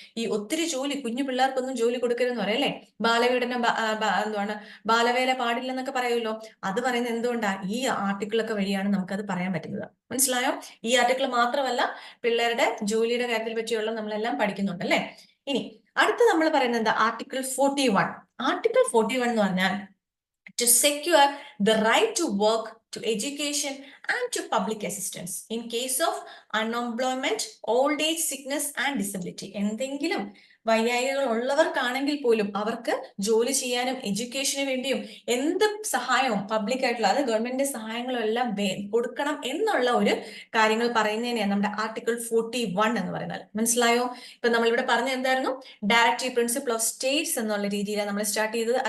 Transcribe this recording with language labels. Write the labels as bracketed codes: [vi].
[ml] ഈ ഒത്തിരി ജോലി, കുഞ്ഞു പിള്ളേർക്കൊന്നും ജോലി കൊടുക്കരുതെന്ന് പറയാം അല്ലെ. ബാലപീഡനം, എന്താണ് ബാലവേല പാടില്ലെന്നൊക്കെ പറയുമല്ലോ. അത് പറയുന്നത് എന്തുകൊണ്ടാ, ഈ ആർട്ടിക്കിളൊക്കെ വഴിയാണ് നമുക്കത് പറയാൻ പറ്റുന്നത്. മനസ്സിലായോ? ഈ ആർട്ടിക്കിൾ മാത്രമല്ല, പിള്ളേരുടെ ജോലിയുടെ കാര്യത്തിൽ പറ്റിയുള്ള നമ്മളെല്ലാം പഠിക്കുന്നുണ്ട് അല്ലെ. ഇനി അടുത്ത് നമ്മൾ പറയുന്നത് എന്താ, ആർട്ടിക്കിൾ 41. ആർട്ടിക്കിൾ 41 എന്ന് പറഞ്ഞാൽ [en] to secure the right to work, to education and to public assistance in case of unemployment, old age, sickness and disability. [ml] എന്തെങ്കിലും വൈകാരികൾ ഉള്ളവർക്കാണെങ്കിൽ പോലും അവർക്ക് ജോലി ചെയ്യാനും എഡ്യൂക്കേഷന് വേണ്ടിയും എന്ത് സഹായവും പബ്ലിക് ആയിട്ടുള്ള, അത് ഗവൺമെന്റിന്റെ സഹായങ്ങളും എല്ലാം കൊടുക്കണം എന്നുള്ള ഒരു കാര്യങ്ങൾ പറയുന്നതിനെയാണ് നമ്മുടെ ആർട്ടിക്കിൾ 41 എന്ന് പറയുന്നത്. മനസ്സിലായോ? ഇപ്പൊ നമ്മളിവിടെ പറഞ്ഞ എന്തായിരുന്നു, ഡയറക്റ്റീവ് പ്രിൻസിപ്പിൾ ഓഫ് സ്റ്റേറ്റ്സ് എന്നുള്ള രീതിയിലാണ് നമ്മൾ സ്റ്റാർട്ട് ചെയ്തത്.